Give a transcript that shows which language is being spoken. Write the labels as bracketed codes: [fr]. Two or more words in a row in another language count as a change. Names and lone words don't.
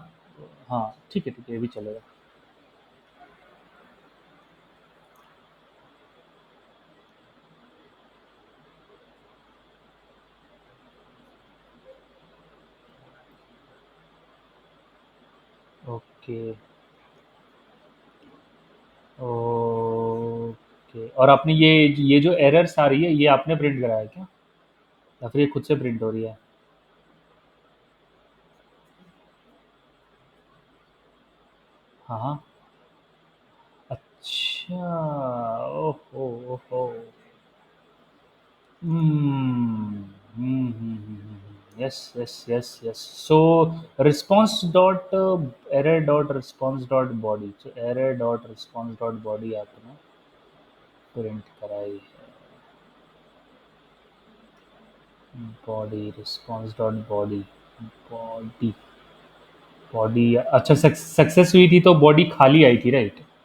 [hi] हाँ, ठीक है ठीक है, ये भी चलेगा। [en] okay okay, [hi] और आपने ये जो एरर्स आ रही है, ये आपने प्रिंट कराया है क्या, या फिर ये खुद से प्रिंट हो रही है? हाँ हाँ। अच्छा, ओहो ओहो। [en] yes yes yes yes. so response dot error dot response dot body, तो error dot response dot body [hi] आपने प्रिंट कराई है। [en] body response dot body, body, body, [hi] अच्छा, सक्सेस हुई थी तो बॉडी खाली आई थी, राइट?